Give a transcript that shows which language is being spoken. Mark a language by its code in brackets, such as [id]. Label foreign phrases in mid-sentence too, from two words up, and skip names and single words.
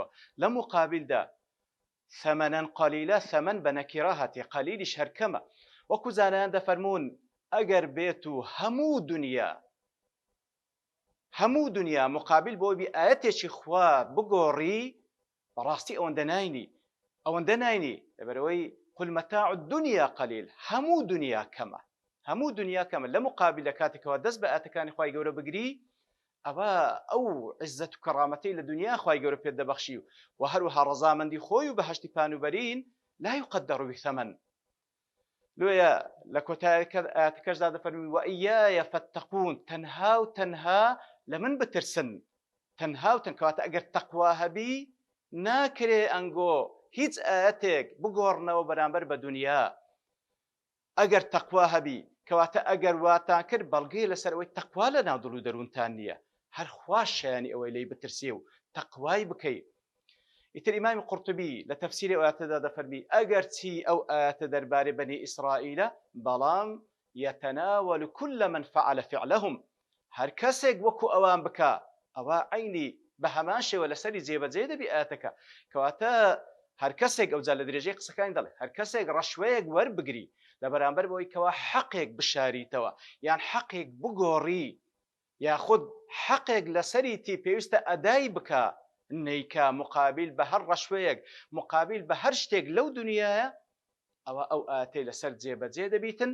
[ckb] لە مقابلدا [ar] ثەمەنەن قەلیلە، [ckb] ثەمەن بە نەکیرە هاتی، قەلیلیش هەرکەمە. وەکو زانایان دەفەرمون ئەگەر بێت و هەموو دنیا مقابل بۆ بی ئاەتێکی خوا بگۆڕی، بەڕاستی ئەوەندە ناینی لەبەرەوەی [ar] قل متاع الدنيا قليل. [ckb] هەموو دنیا کەمە لە مقابلە کاتێکەوە دەست بە ئاەتەکانی خوای گەورە بگری، ئەوە ئەو عزت و کەڕامەتەی لە دنیا خوای گەورە پێت دەبەخشی و هەروەها ڕەزامەندی خۆی و بەهەشتی پانوبەرین [ar] لا يقدر بثمن. [ckb] لۆیە لە کۆتاییەکە ئاەتەکەشدا دەفەرمی [ar] وئیایە فەتەقون، [ckb] تەنها و تەنها لە من بترسن. تەنها و کەواتە ئەگەر تەقوا هەبی ناکرێ ئەنگۆ هیچ ئاەتێک بگۆڕنەوە بەرامبەر بە دنیا. ئەگەر تەقوا هەبی کەواتە ئەگەر واتان کرد بەڵگەی لەسەرەوەی تەقوا لە ناو دڵ و دەروونتان نییە، هەر خوا شایانی ئەوەی لی بترسێ و تەقوای بکەی. ئیتر ئیمامی قورتوبی لە تەفسیری ئەو ئاەتەدا دەفەرمی ئەگەر چی ئەو ئاەتە دەربارەی بەنی ئیسرائیلە، بەڵام [ar] یەتەناوەل كل من فعل فعلهم، [ckb] هەر کەسێک وەکو ئەوان بکە ئەوە عینی بە هەمان شێوە لەسەری جێبەجێ دەبی ئاەتەکە. کەواتە هەر کەسێک ئەوجا لە درێژەی قسەکانی دەڵێ هەر کەسێک ڕەشوەیەک وەربگری لە بەرامبەر بەوەی کەوا حەقێک بشاریتەوە یان حەقێک بگۆڕی یاخود حەقێک لەسەریتی پێویستە ئەدای بکە، نیکە مقابل بە هەر ڕەشوەیەک، مقابل بە هەر شتێک لەو دنیاە، ئەوە ئەو ئاەتەی لەسەر جێبەجێ دەبیتن.